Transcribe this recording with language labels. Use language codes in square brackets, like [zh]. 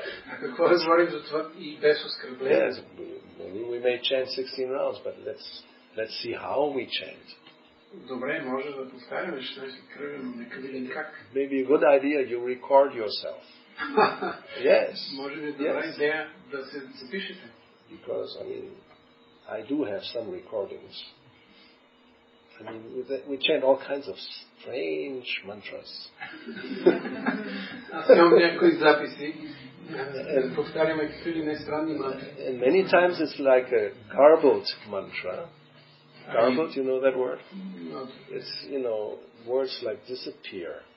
[bg] А какво да говорим за това и без оскърбление? [en] Yes, we may chant 16 rounds, but let's see how we chant. [bg] Добре, може да повтаряме 16 кръга, но нека видим как. [en] Maybe a good idea you record yourself. Yes. [bg] Може би добра идея да се запишете. [en] Because I do have some recordings. We chant all kinds of strange mantras. [bg] Аз имам някои записи. Повтаряме какви ли не странни мантри. [en] And many times it's like a garbled mantra. Garbled, you know that word? No. It's, words like disappear.